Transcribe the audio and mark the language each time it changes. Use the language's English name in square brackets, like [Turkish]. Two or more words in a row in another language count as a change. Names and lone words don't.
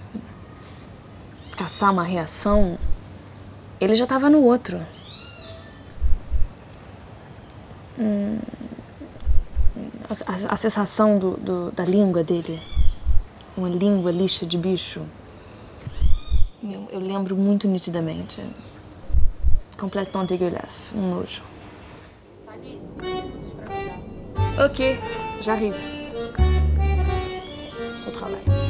[Portuguese] Caçar uma reação. Ele já estava no outro. A sensação da língua dele. Uma língua lixa de bicho. Eu lembro muito nitidamente. [French] Complètement dégueulasse. [Portuguese] Um nojo. [French] Ok, j'arrive. Au travail.